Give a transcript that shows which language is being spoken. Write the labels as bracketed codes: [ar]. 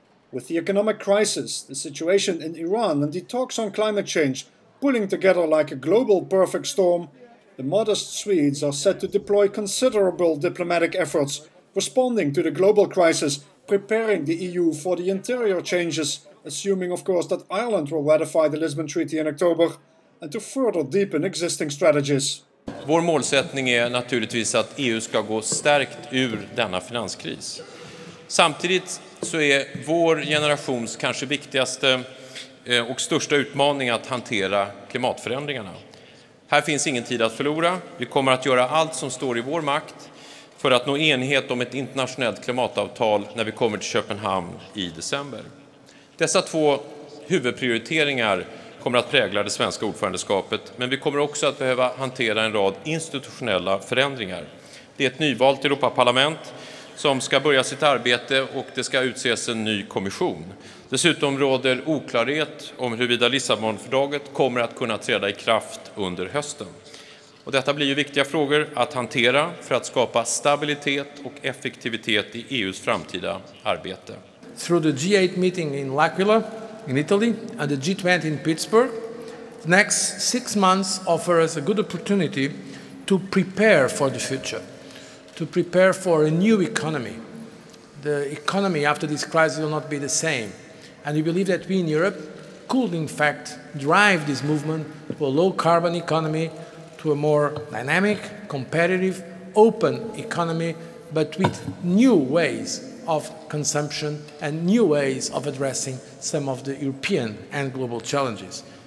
[en] With the economic crisis, the situation in Iran and the talks on climate change pulling together like a global perfect storm, the modest Swedes are set to deploy considerable diplomatic efforts, responding to the global crisis, preparing the EU for the interior changes, assuming of course that Ireland will ratify the Lisbon Treaty in October, and to further deepen existing strategies. [sv] Vår målsättning är naturligtvis att EU ska gå stärkt ur denna finanskris. Samtidigt så är vår generations kanske viktigaste och största utmaning att hantera klimatförändringarna. Här finns ingen tid att förlora. Vi kommer att göra allt som står i vår makt för att nå enighet om ett internationellt klimatavtal när vi kommer till Köpenhamn i december. Dessa två huvudprioriteringar kommer att prägla det svenska ordförandeskapet, men vi kommer också att behöva hantera en rad institutionella förändringar. Det är ett nyvalt Europaparlament som ska börja sitt arbete och det ska utses en ny kommission. Dessutom råder oklarhet om huruvida Lissabonfördraget kommer att kunna träda i kraft under hösten. Och detta blir ju viktiga frågor att hantera för att skapa stabilitet och effektivitet i EUs framtida arbete. [en] Through the G8 meeting in L'Aquila in Italy and the G20 in Pittsburgh, the next 6 months offer us a good opportunity to prepare for the future, to prepare for a new economy. The economy after this crisis will not be the same. And we believe that we in Europe could, in fact, drive this movement to a low-carbon economy, to a more dynamic, competitive, open economy, but with new ways of consumption and new ways of addressing some of the European and global challenges.